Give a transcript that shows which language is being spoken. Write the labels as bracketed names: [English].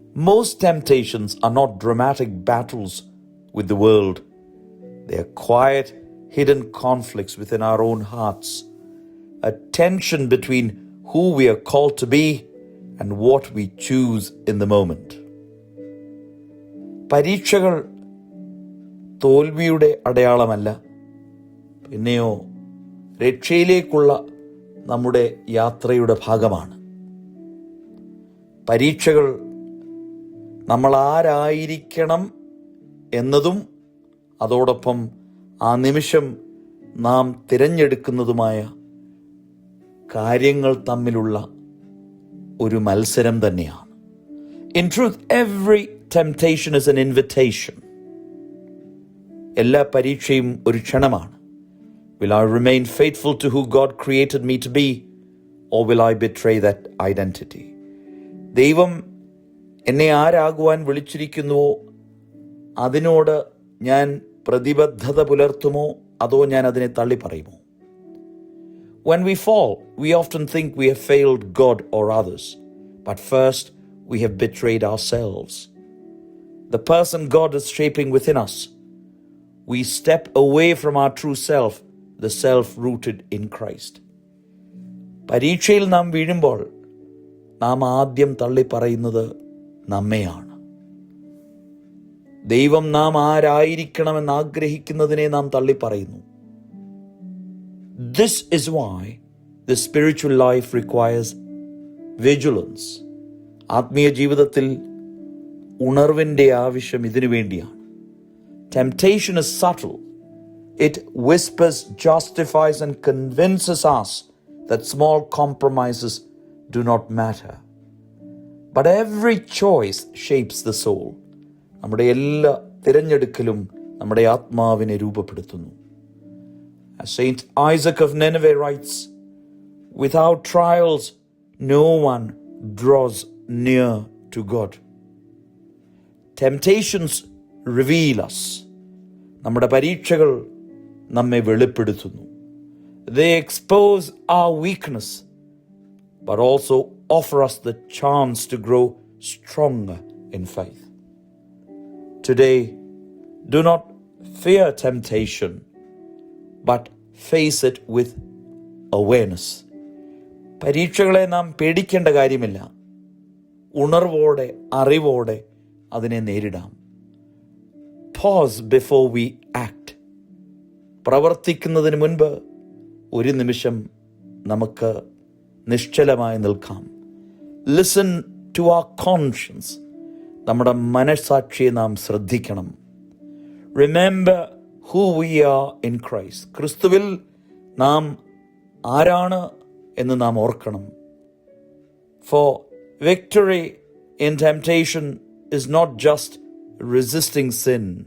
[English] Most temptations are not dramatic battles with the world. They are quiet, hidden conflicts within our own hearts, a tension between who we are called to be and what we choose in the moment. [Malayalam] പരീക്ഷകൾ തോൽവിയുടെ അടയാളമല്ല, പിന്നെയോ രക്ഷയിലേക്കുള്ള നമ്മുടെ യാത്രയുടെ ഭാഗമാണ്. പരീക്ഷകൾ നമ്മൾ ആരായിരിക്കണം എന്നതും അതോടൊപ്പം ആ നിമിഷം നാം തിരഞ്ഞെടുക്കുന്നതുമായ കാര്യങ്ങൾ തമ്മിലുള്ള ഒരു മത്സരം തന്നെയാണ്. [English] In truth, every temptation is an invitation. [Malayalam] എല്ലാ പരീക്ഷയും ഒരു ക്ഷണമാണ്. [English] Will I remain faithful to who God created me to be, or will I betray that identity? [Malayalam] ദൈവം എന്നെ ആരാകുവാൻ വിളിച്ചിരിക്കുന്നുവോ അതിനോട് ഞാൻ പ്രതിബദ്ധത പുലർത്തുമോ അതോ ഞാൻ അതിനെ തള്ളിപ്പറയുമോ? [English] When we fall, we often think we have failed God or others, but first we have betrayed ourselves. The person God is shaping within us. We step away from our true self, the self rooted in Christ. [Malayalam] പരീക്ഷയിൽ നാം വീഴുമ്പോൾ നാം ആദ്യം തള്ളിപ്പറയുന്നത് നമ്മെയാണ്. ദൈവം നാം ആരായിരിക്കണമെന്ന് ആഗ്രഹിക്കുന്നതിനെ നാം തള്ളിപ്പറയുന്നു. [English] This is why the spiritual life requires vigilance. [Malayalam] ആത്മീയ ജീവിതത്തിൽ ഉണർവിൻ്റെ ആവശ്യം ഇതിനു വേണ്ടിയാണ്. [English] Temptation is subtle. It whispers, justifies and convinces us that small compromises do not matter. But every choice shapes the soul. [Malayalam] നമ്മുടെ എല്ലാ തിരഞ്ഞെടുക്കലും നമ്മുടെ ആത്മാവിനെ രൂപപ്പെടുത്തുന്നു. [English] As Saint Isaac of Nineveh writes, without trials, no one draws near to God. Temptations reveal us. [Malayalam] നമ്മുടെ പരീക്ഷകൾ നമ്മെ വെളിപ്പെടുത്തുന്നു. [English] They expose our weakness, but also offer us the chance to grow stronger in faith. Today, do not fear temptation, but face it with awareness. [Malayalam] പരീക്ഷകളെ നാം പേടിക്കേണ്ട കാര്യമില്ല. ഉണർവോടെ അറിവോടെ അതിനെ നേരിടാം. [English] Pause before we act. [Malayalam] പ്രവർത്തിക്കുന്നതിന് മുൻപ് ഒരു നിമിഷം നമുക്ക് നിശ്ചലമായി നിൽക്കാം. [English] Listen to our conscience. [Malayalam] നമ്മുടെ മനസ്സാക്ഷിയെ നാം ശ്രദ്ധിക്കണം. [English] Remember who we are in Christ. [Malayalam] ക്രിസ്തുവിൽ നാം ആരാണ് എന്ന് നാം ഓർക്കണം. [English] For victory in temptation is not just resisting sin.